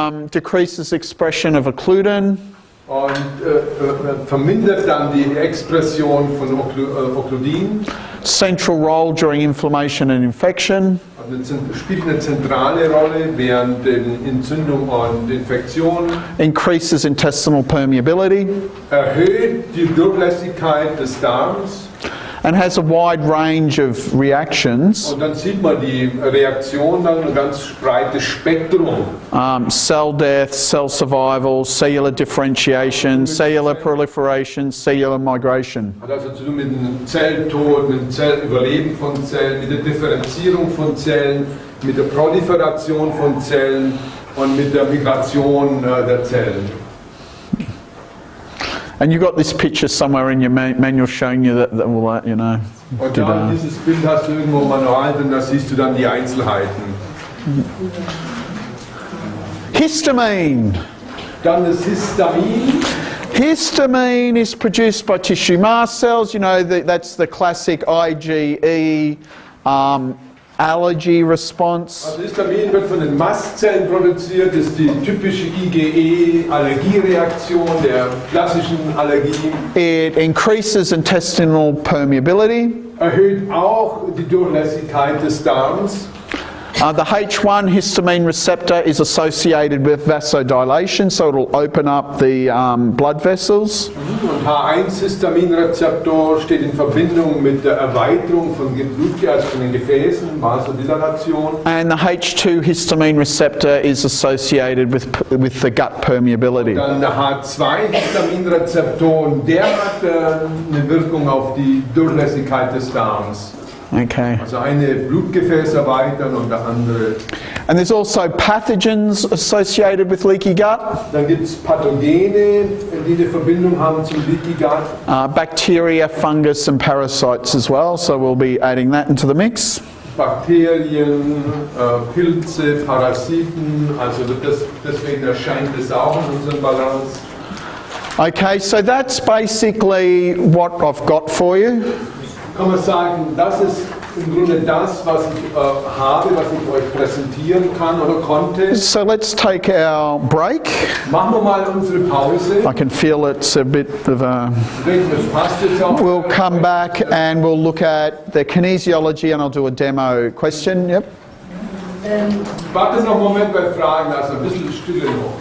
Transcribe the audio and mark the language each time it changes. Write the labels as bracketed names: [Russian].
[English] Decreases expression of occludin. [German] und vermindert dann die Expression von Occludin. [English] Central role during inflammation and infection. [German] Spielt eine zentrale Rolle während der Entzündung und Infektion. [English] Increases intestinal permeability. [German] Erhöht die Durchlässigkeit des Darms. [English] And has a wide range of reactions. [German] Und dann sieht man die Reaktion, dann ein ganz breites Spektrum. [English] Cell death, cell survival, cellular differentiation, cellular proliferation, cellular migration. [German] Hat also zu tun mit dem Zelltod, mit dem Zellüberleben von Zellen, mit der Differenzierung von Zellen, mit der Proliferation von Zellen und mit der Migration der Zellen. [English] And you got this picture somewhere in your manual showing you that all that, you know. [German] Und dann dieses Bild hast du irgendwo im Manual, und da siehst du dann die Einzelheiten. [English] Histamine. [German] Dann das Histamin. [English] Histamine is produced by tissue mast cells. You know, that's the classic IgE allergy response. [German] Also Histamin wird von den Mastzellen produziert, das ist die typische IgE-Allergiereaktion der klassischen Allergien. [English] It increases intestinal permeability. [German] Erhöht auch die Durchlässigkeit des Darms. [English] The H1 histamine receptor is associated with vasodilation, so it'll open up the blood vessels. [German] Und H1-Histaminrezeptor steht in Verbindung mit der Erweiterung von den Gefäßen, Vasodilatation. [English] And the H2 histamine receptor is associated with the gut permeability. Dann der H2-Histaminrezeptor, und der hat eine Wirkung auf die Durchlässigkeit des Darms. Okay. [German] Also eine Blutgefäß erweitern und der andere. [English] And there's also pathogens associated with leaky gut. [German] Dann gibt es Pathogene, die eine Verbindung haben zum Leaky Gut. [English] Bacteria, fungus and parasites as well, so we'll be adding that into the mix. [German] Bakterien, Pilze, Parasiten, also deswegen erscheint es auch in unserem Balance. [English] Okay, so that's basically what I've got for you. [German] Kann man sagen, das ist im Grunde das, was ich habe, was ich euch präsentieren kann oder konnte. [English] So let's take our break. [German] Machen wir mal unsere Pause. [English] I can feel it's a bit of a... [German] Das passt jetzt auch. [English] We'll come back and we'll look at the kinesiology and I'll do a demo question. Yep. [German] Warte noch einen Moment bei Fragen, also ein bisschen Stille noch.